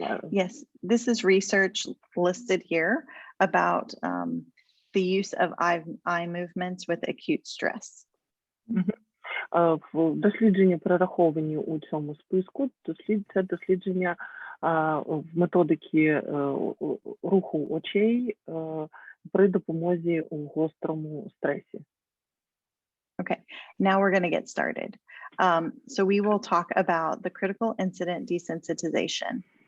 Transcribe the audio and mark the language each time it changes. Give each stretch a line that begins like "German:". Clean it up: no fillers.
English: Yes, this is research listed here about the use of eye movements with acute stress.
Ukrainian: Дослідження перераховані у цьому списку. Це дослідження в методики руху очей при допомозі у гострому стресі.
English: Okay, now we're going to get started. So we will talk about the critical incident desensitization.